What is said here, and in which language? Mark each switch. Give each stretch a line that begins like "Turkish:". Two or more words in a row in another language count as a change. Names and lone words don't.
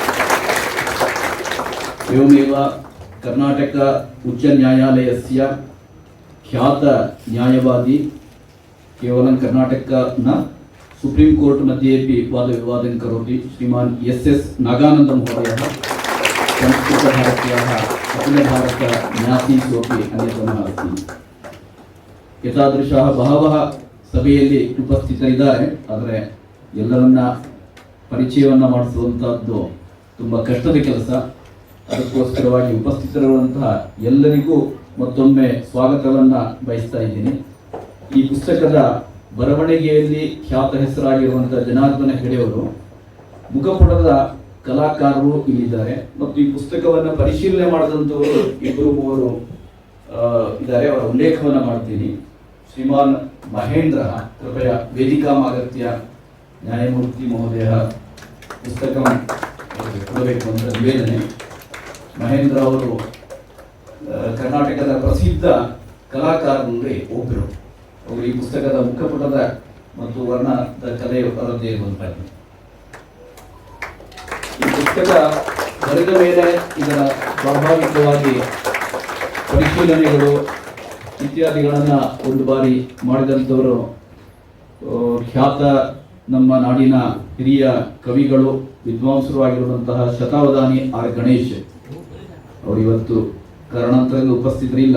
Sanskrit: एवमेव कर्नाटक उच्च न्यायालयस्य ख्यात न्यायवादी, केवलं कर्नाटक न
English: Supreme Court
Sanskrit: मध्ये वादविवादं करोति, श्रीमान् एस् नागानन्द महोदयः संस्कृतभारत्याः अखिल भारत न्यासीषु अपि अन्यतमः अस्ति। एतादृशाः बहवः
Kannada: ಸಭೆಯಲ್ಲಿ ಉಪಸ್ಥಿತರಿದ್ದಾರೆ. ಆದರೆ ಎಲ್ಲರನ್ನ ಪರಿಚಯವನ್ನು ಮಾಡಿಸುವಂತಹದ್ದು ತುಂಬ ಕಷ್ಟದ ಕೆಲಸ. ಅದಕ್ಕೋಸ್ಕರವಾಗಿ ಉಪಸ್ಥಿತರಿರುವಂತಹ ಎಲ್ಲರಿಗೂ ಮತ್ತೊಮ್ಮೆ ಸ್ವಾಗತವನ್ನ ಬಯಸ್ತಾ ಇದ್ದೀನಿ. ಈ ಪುಸ್ತಕದ ಬರವಣಿಗೆಯಲ್ಲಿ ಖ್ಯಾತ ಹೆಸರಾಗಿರುವಂತಹ ಜನಾರ್ದನ ಹೆಗಡೆಯವರು ಮುಖಪುಟದ ಕಲಾಕಾರರು ಇಲ್ಲಿದ್ದಾರೆ ಮತ್ತು ಈ ಪುಸ್ತಕವನ್ನು ಪರಿಶೀಲನೆ ಮಾಡಿದಂಥವರು ಇಬ್ಬರು ಮೂವರು ಇದ್ದಾರೆ. ಅವರ ಉಲ್ಲೇಖವನ್ನು ಮಾಡ್ತೀನಿ.
Sanskrit: श्रीमान महेंद्र कृपया वेदिकामागत्य न्यायमूर्ति महोदय पुस्तकं
Kannada: ಕೊಡಬೇಕು ಅಂತ ನಿವೇದನೆ. ಮಹೇಂದ್ರ ಅವರು ಕರ್ನಾಟಕದ ಪ್ರಸಿದ್ಧ ಕಲಾಕಾರರಲ್ಲಿ ಒಬ್ಬರು. ಅವರು ಈ ಪುಸ್ತಕದ ಮುಖಪುಟದ ಮತ್ತು ವರ್ಣದ ಕಲೆ ಅವರದ್ದೇ ಇರುವಂತದ್ದು. ಈ ಪುಸ್ತಕ ಬರೆದ ಮೇಲೆ ಇದರ ಸ್ವಾಭಾವಿಕವಾಗಿ ಪರಿಶೀಲನೆಗಳು ಇತ್ಯಾದಿಗಳನ್ನು ಒಂದು ಬಾರಿ ಮಾಡಿದಂಥವರು ಖ್ಯಾತ ನಮ್ಮ ನಾಡಿನ ಹಿರಿಯ ಕವಿಗಳು ವಿದ್ವಾಂಸರು ಆಗಿರುವಂತಹ ಶತಾವಧಾನಿ ಆರ್ ಗಣೇಶ್ ಅವರು ಇವತ್ತು ಕಾರಣಾಂತರದಿಂದ ಉಪಸ್ಥಿತರಿಲ್ಲ.